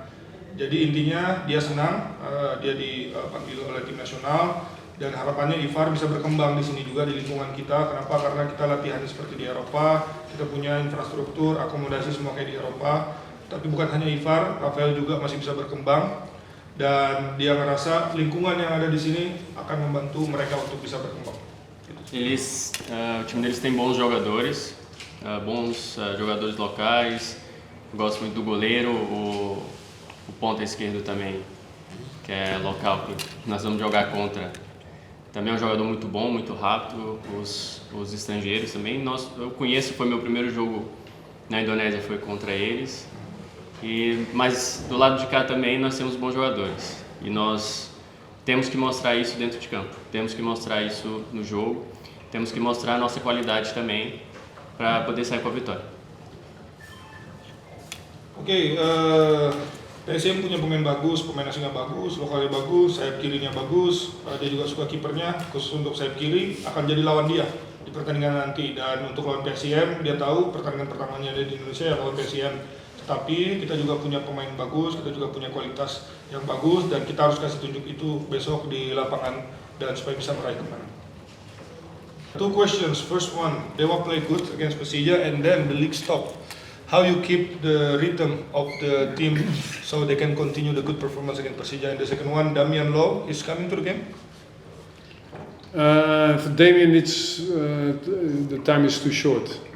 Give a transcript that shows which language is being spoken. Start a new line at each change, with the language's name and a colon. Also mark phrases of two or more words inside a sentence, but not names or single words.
Indonesian: Jadi intinya dia senang dia dipanggil oleh tim nasional, dan harapannya Ivar bisa berkembang di sini juga di lingkungan kita. Kenapa? Karena kita latihannya seperti di Eropa, kita punya infrastruktur, akomodasi semua kayak di Eropa. Tapi bukan hanya Ivar, Rafael juga masih bisa berkembang, dan dia ngerasa lingkungan yang ada di sini akan membantu mereka untuk bisa berkembang.
Portuguese: O time deles tem bons jogadores, jogadores locais. Gosto muito do goleiro, o ponta esquerdo também, que é local, que nós vamos jogar contra. Também é um jogador muito bom, muito rápido. Os estrangeiros também. Eu conheço, foi meu primeiro jogo na Indonésia, foi contra eles. Mas do lado de cá também nós temos bons jogadores. E nós temos que mostrar isso dentro de campo. Temos que mostrar isso no jogo. Temos que mostrar a nossa qualidade também para poder sair com a vitória.
Indonesian: Oke, PSM punya pemain bagus, pemain asingnya bagus, lokalnya bagus, sayap kirinya bagus. Dia juga suka kipernya, khusus untuk sayap kiri akan jadi lawan dia di pertandingan nanti. Dan untuk lawan PSM, dia tahu pertandingan pertamanya ada di Indonesia ya lawan PSM. Tapi kita juga punya pemain bagus, kita juga punya kualitas yang bagus, dan kita harus kasih tunjuk itu besok di lapangan dan supaya bisa meraih kemenangan.
English: 2 questions. First one, Dewa play good against Persija and then the league stopped. How you keep the rhythm of the team so they can continue the good performance against Persija? And the second one, Damian Lowe is coming to the game. For Damien, the time is too short.